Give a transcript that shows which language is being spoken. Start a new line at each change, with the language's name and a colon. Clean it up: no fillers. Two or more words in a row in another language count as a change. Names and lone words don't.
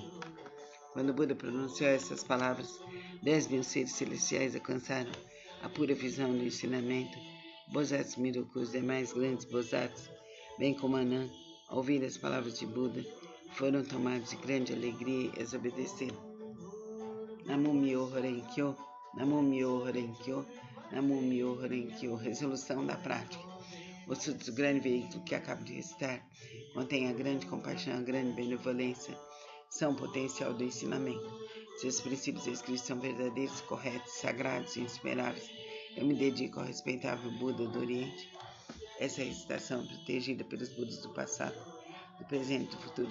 Portuguese: Quando Buda pronunciou essas palavras, 10.000 seres celestiais alcançaram a pura visão do ensinamento. Bodhisattvas Miruku, os demais grandes Bodhisattvas, bem como Anand, ao ouvir as palavras de Buda, foram tomados de grande alegria e as obedeceram.
Japanese: 南無妙法蓮華経、南無妙法蓮華経、南無妙法蓮華経.
Portuguese: Resolução da prática. O Sutra do grande veículo que acabo de recitar contém a grande compaixão, a grande benevolência, são potencial do ensinamento. Seus princípios escritos são verdadeiros, corretos, sagrados e insuperáveis. Eu me dedico ao respeitável Buda do Oriente. Essa recitação é protegida pelos Budas do passado, do presente e do futuro.